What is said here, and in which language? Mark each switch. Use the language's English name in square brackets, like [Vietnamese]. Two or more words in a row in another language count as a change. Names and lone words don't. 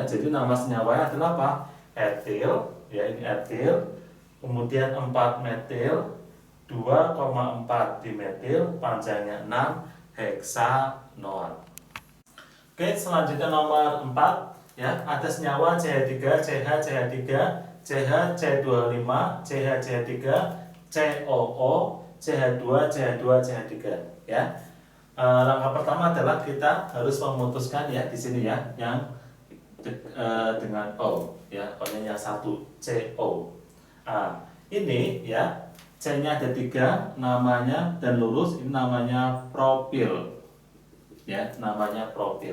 [Indonesian] Jadi nama senyawanya adalah apa? Etil ya, ini etil. Kemudian 4 metil, 2,4 dimetil, panjangnya 6, heksanoat. Oke, selanjutnya nomor 4 ya, ada senyawa CH3, CH, CH3, CH, CH25, CH, CH3, COO, CH2, CH2, CH3 ya. Langkah pertama adalah kita harus memutuskan ya di sini ya, yang dengan O ya, O-nya yang 1, CO. Ini ya, C-nya ada 3 namanya dan lurus, ini namanya propil ya, namanya propil.